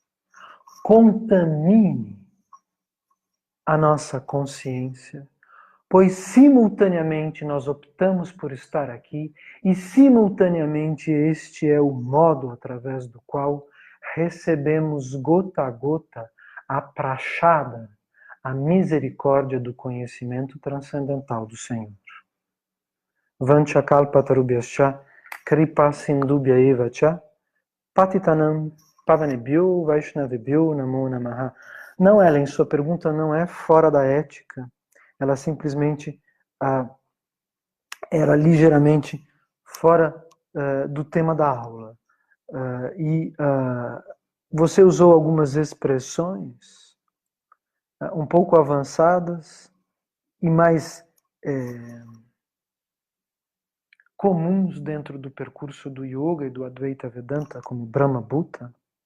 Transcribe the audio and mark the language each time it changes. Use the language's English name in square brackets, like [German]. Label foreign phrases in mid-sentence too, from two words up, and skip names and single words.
[Portuguese] Contamine a nossa consciência, pois simultaneamente nós optamos por estar aqui e simultaneamente este é o modo através do qual recebemos gota a gota a prachada, a misericórdia do conhecimento transcendental do Senhor. [Sanskrit] Vanchakalpatarubhyascha kripa sindubhya eva cha patitanam pavanebhyo vaishnavebhyo namo namaha. [Portuguese] Não, Ellen, sua pergunta não é fora da ética. Ela simplesmente era ligeiramente fora do tema da aula. Você usou algumas expressões um pouco avançadas e mais comuns dentro do percurso do Yoga e do Advaita Vedanta, como [Sanskrit] Brahma Bhuta.